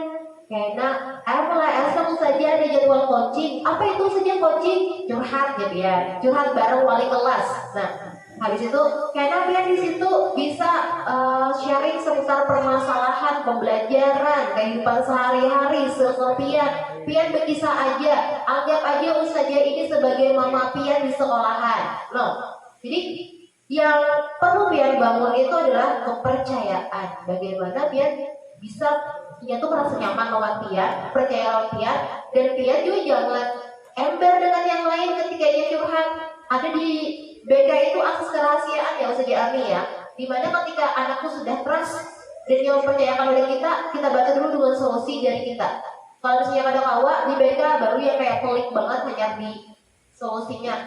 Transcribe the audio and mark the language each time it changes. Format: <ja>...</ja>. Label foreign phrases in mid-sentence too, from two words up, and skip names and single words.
<bjn>Karena mulai esok saja ada jadwal coaching. Apa itu saja coaching? Curhat ya pian, curhat bareng wali kelas. Nah, habis itu karena pian di situ bisa sharing seputar permasalahan pembelajaran, kehidupan sehari-hari, circle pian. Pian berkisah aja, anggap aja ustazah ini sebagai mama pian di sekolahan. Loh, jadi yang perlu pian bangun itu adalah kepercayaan. Bagaimana pian bisa dia tuh merasa nyaman lawan pian, percaya lawan pian, dan pian juga jangan ember dengan yang lain ketika dia curhat.</bjn> <id>Ada di BK itu akses kerahasiaan ya ustazah Ami ya, dimana ketika anakku sudah trust dan dia mempercayakan oleh kita bantu dulu dengan solusi dari kita.</id> <bjn>Kalau misalnya ada kawa di BK baru yang kayak pelik banget hanya di solusinya.</bjn>